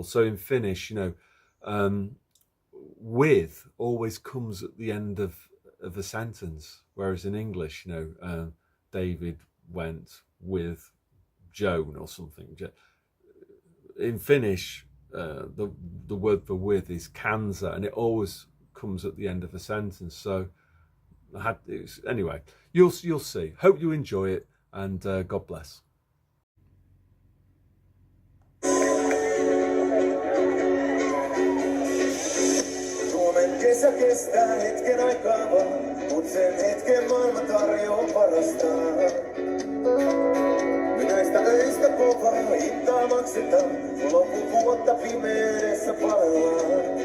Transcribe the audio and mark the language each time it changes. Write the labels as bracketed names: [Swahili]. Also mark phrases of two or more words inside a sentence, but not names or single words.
[English] So in Finnish, with always comes at the end of a sentence, whereas in English, David went with Joan or something. In Finnish, the word for with is kansa, and it always comes at the end of a sentence. So anyway, you'll see. Hope you enjoy it, and God bless. [Finnish] Suomen kesä kestää hetken aikaa vaan, mut sen hetken maailma tarjoaa parastaan. Me näistä öistä kovaa hintaa maksetaan, kun loppuvuotta pimeydessä palellaan.